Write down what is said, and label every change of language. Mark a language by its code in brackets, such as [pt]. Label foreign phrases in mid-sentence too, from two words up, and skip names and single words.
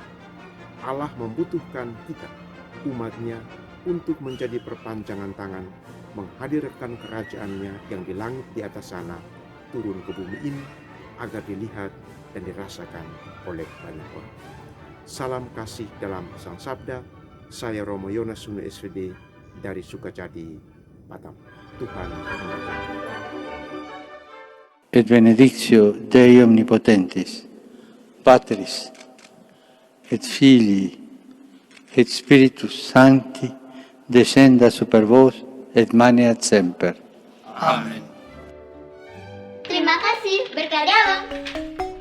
[id] Allah membutuhkan kita, umatnya, untuk menjadi perpanjangan tangan, menghadirkan kerajaannya yang di langit di atas sana, turun ke bumi ini, agar dilihat dan dirasakan oleh banyak orang. Salam kasih dalam Sang Sabda. Saya Romo Yonas Sunu SVD dari Sukajadi, Batam. Tuhan memberkati. [la] Et benedictio Dei Omnipotentis, Patris, et Filii, et Spiritus Sancti, descenda super vos et maneat semper. [id] Amen. Terima kasih, berkah dalam.